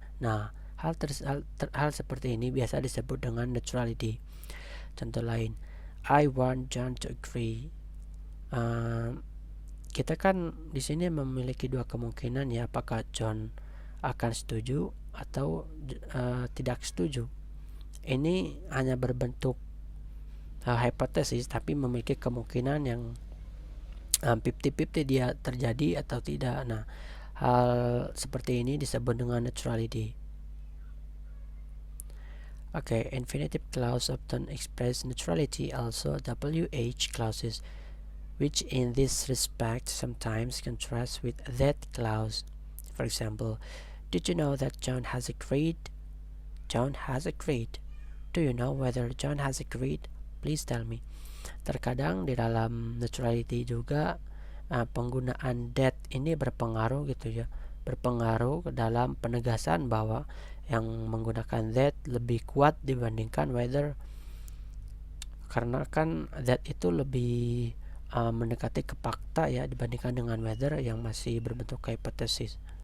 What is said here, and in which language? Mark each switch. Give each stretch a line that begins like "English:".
Indonesian: Nah, hal seperti ini biasa disebut dengan neutrality. Contoh lain,
English: I want John to agree.
Indonesian: Kita kan di sini memiliki dua kemungkinan ya, apakah John akan setuju atau tidak setuju. Ini hanya berbentuk hipotesis tapi memiliki kemungkinan yang 50-50 dia terjadi atau tidak. Nah, hal seperti ini disebut dengan neutrality.
English: Okay, infinitive clause often express neutrality, also WH clauses, which in this respect sometimes contrast with that clause. For example, did you know that John has agreed? John has agreed. Do you know whether John has agreed? Please tell me.
Indonesian: Terkadang di dalam neutrality juga penggunaan that ini berpengaruh gitu ya, berpengaruh ke dalam penegasan bahwa yang menggunakan that lebih kuat dibandingkan whether, karena kan that itu lebih mendekati ke fakta ya dibandingkan dengan whether yang masih berbentuk hipotesis.